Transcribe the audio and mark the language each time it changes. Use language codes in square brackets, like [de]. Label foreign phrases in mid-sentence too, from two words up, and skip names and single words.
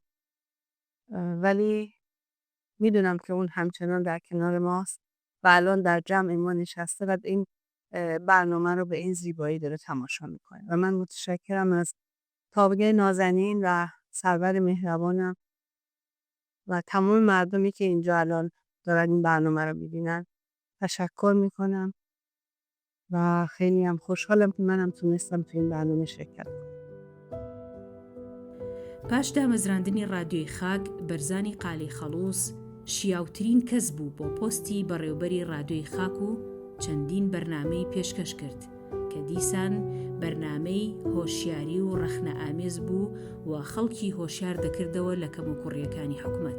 [fa] ولی میدونم که اون همچنان در کنار ماست و الان در جمع ما نشسته و این برنامه رو به این زیبایی داره تماشا میکنه و من متشکرم از تابگه نازنین و سرور مهربانم و تمام مردمی که اینجا الان دارن این برنامه رو میبینن. تشکر میکنم و خیلی هم خوشحالم که منم تونستم تو این برنامه شرکت کنم. [ckb] پاش دامەزراندنی ڕادیۆی خاک بەرزانی قالی خەڵووس شیاوترین کەس بوو بۆ پۆستی بەڕێوەبەری ڕادیۆی خاک و چەندین بەرنامەی پێشکەش کرد کە دیسان بەرنامەی هۆشیاری و ڕەخنە ئامێز بوو و خەڵکی هۆشیار دەکردەوە لە کەم و کوڕیەکانی حکوومەت.